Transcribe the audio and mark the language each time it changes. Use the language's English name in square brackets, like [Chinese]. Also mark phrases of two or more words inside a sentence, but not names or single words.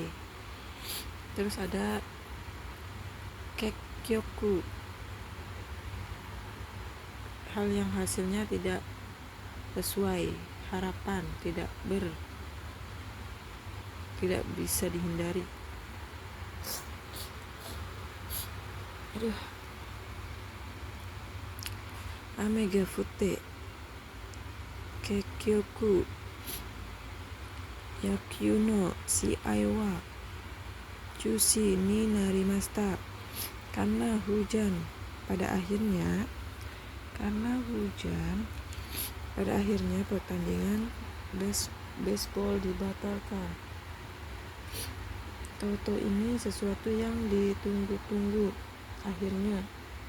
[Indonesian] Terus ada kekkyoku, hal yang hasilnya tidak sesuai harapan, tidak bisa dihindari. [Japanese] 雨が降って結局野球の試合は中止になりました. [Indonesian] Karena hujan, pada akhirnya pertandingan baseball dibatalkan. Toto ini sesuatu yang ditunggu-tunggu, akhirnya